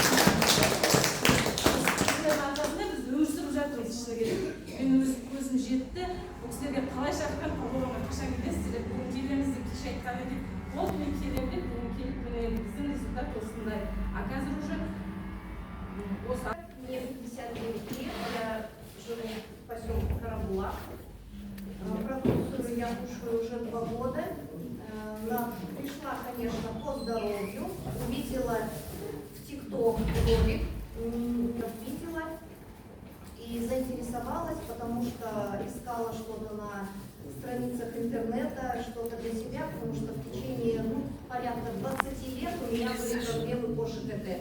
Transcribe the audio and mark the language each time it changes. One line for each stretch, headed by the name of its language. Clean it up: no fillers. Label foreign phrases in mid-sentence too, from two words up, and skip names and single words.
Kazakh: Сіздердің арқасында біз өмір сүріп жатырмыз, шыны керек. Мен көзім жетті. Бұл кісілерге қалай шақырған, қабылдауға қашан келесіздер, бүгін келеміз деп кеше айтқан екен. Болды, мен келемін деп, бүгін келіп біздің результат осындай. А қазір уже осы.
Russian: Мне 59 лет, я живу в поселке Карабулак. Продукцию я кушаю уже 2 года. Пришла, конечно, по здоровью. Увидела в ТикТок ролик, видела и заинтересовалась, потому что искала что-то на страницах интернета, что-то для себя, потому что в течение порядка 20 лет у меня были проблемы по ШКТ.